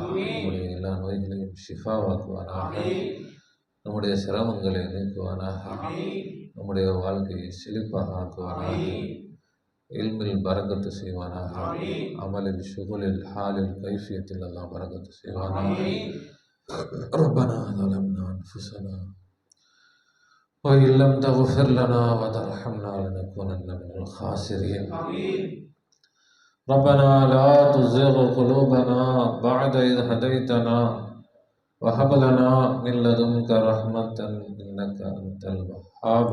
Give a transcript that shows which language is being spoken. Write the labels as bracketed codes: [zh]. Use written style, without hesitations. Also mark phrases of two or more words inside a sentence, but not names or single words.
[ta] நம்முடைய எல்லா நோய்களையும் ஷிஃபாவாக்குவானாக. நம்முடைய சிரமங்களை நீக்குவானாக. நம்முடைய வாழ்க்கையை செழிப்பாக ஆக்குவானாக. இல்மில் பரக்கத்து செய்வானாக. அமலில், ஷுகுலில், ஹாலில், கைஃபியத்தில் அல்லாஹ் பரக்கத்து செய்வானாக. [ar] ربنا ظلمنا أنفسنا وإن لم تغفر لنا وترحمنا لنكونن من الخاسرين. ربنا لا تزغ قلوبنا بعد إذ هديتنا وهب لنا من لدنك رحمة إنك أنت الوهاب.